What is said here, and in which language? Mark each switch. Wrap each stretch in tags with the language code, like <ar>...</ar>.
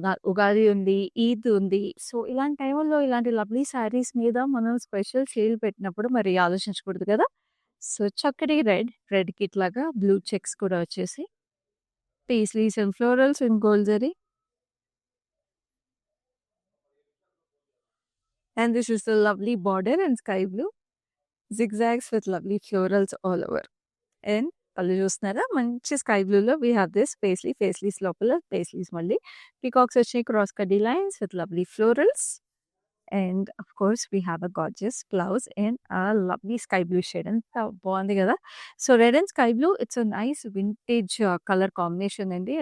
<te>ఉగాది ఉంది, ఈద్ ఉంది. సో, ఇలాంటి టైముల్లో ఇలాంటి లవ్లీ శారీస్ మీద మనం స్పెషల్ సేల్ పెట్టినప్పుడు మరి ఆలోచించకూడదు కదా! సో, చక్కటి రెడ్‌కి ఇట్లాగా బ్లూ చెక్స్ కూడా వచ్చేసి paisleys and florals and gold zari.</te> <en>And this is the lovely border and sky blue. Zigzags with lovely florals all over.</en> <te>And పళ్ళు చూస్తున్నారా మంచి sky బ్లూలో we have this paisleys లోపల పేస్లీస్ మళ్ళీ పీకాక్స్ వచ్చినాయి క్రాస్ కడ్డీ lines with lovely florals. And of course we have a gorgeous blouse and ఆ lovely sky blue shade. ఎంత బాగుంది కదా! So, red and sky blue it's a nice vintage colour combination అండి.</te>